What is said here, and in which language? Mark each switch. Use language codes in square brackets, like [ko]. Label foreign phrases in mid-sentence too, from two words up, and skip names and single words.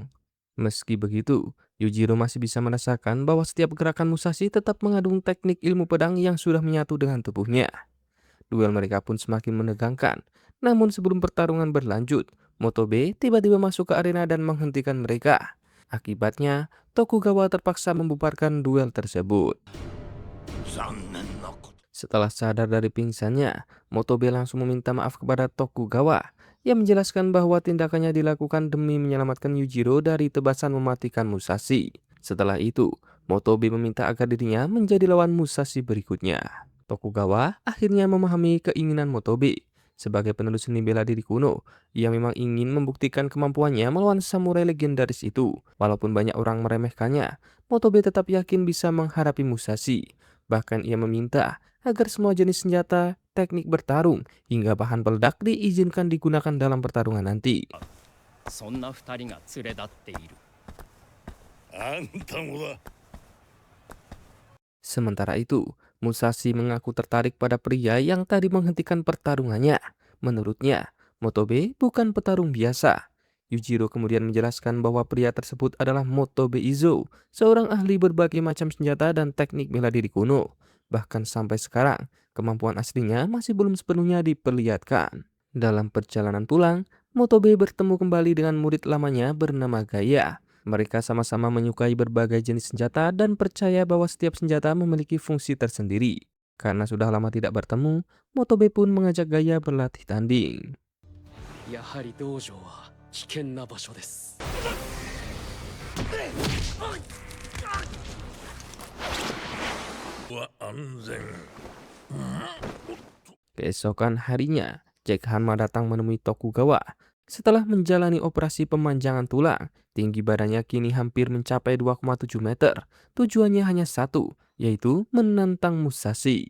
[id] Meski begitu, Yujiro masih bisa merasakan bahwa setiap gerakan Musashi tetap mengandung teknik ilmu pedang yang sudah menyatu dengan tubuhnya. Duel mereka pun semakin menegangkan. Namun sebelum pertarungan berlanjut, Motobe tiba-tiba masuk ke arena dan menghentikan mereka. Akibatnya, Tokugawa terpaksa membubarkan duel tersebut. [ja] 残念なこと。 [id] Setelah sadar dari pingsannya, Motobe langsung meminta maaf kepada Tokugawa. Ia menjelaskan bahwa tindakannya dilakukan demi menyelamatkan Yujiro dari tebasan mematikan Musashi. Setelah itu, Motobe meminta agar dirinya menjadi lawan Musashi berikutnya. Tokugawa akhirnya memahami keinginan Motobe. Sebagai penerus seni bela diri kuno, ia memang ingin membuktikan kemampuannya melawan samurai legendaris itu. Walaupun banyak orang meremehkannya, Motobe tetap yakin bisa menghadapi Musashi. Bahkan ia meminta agar semua jenis senjata, teknik bertarung, hingga bahan peledak diizinkan digunakan dalam pertarungan nanti. [ja] そんな二人が連れ立っている。あんたもだ。 [id] Sementara itu, Musashi mengaku tertarik pada pria yang tadi menghentikan pertarungannya. Menurutnya, Motobe bukan petarung biasa. Yujiro kemudian menjelaskan bahwa pria tersebut adalah Motobe Izo, seorang ahli berbagai macam senjata dan teknik bela diri kuno. Bahkan sampai sekarang, kemampuan aslinya masih belum sepenuhnya diperlihatkan. Dalam perjalanan pulang, Motobe bertemu kembali dengan murid lamanya bernama Gaya. Mereka sama-sama menyukai berbagai jenis senjata dan percaya bahwa setiap senjata memiliki fungsi tersendiri. Karena sudah lama tidak bertemu, Motobe pun mengajak Gaya berlatih tanding. [ja] やはり道場は危険な場所です。は安全。 [id] Keesokan harinya, Jack Hanma datang menemui Tokugawa. Setelah menjalani operasi pemanjangan tulang, tinggi badannya kini hampir mencapai 2,7 meter. Tujuannya hanya satu, yaitu menantang Musashi.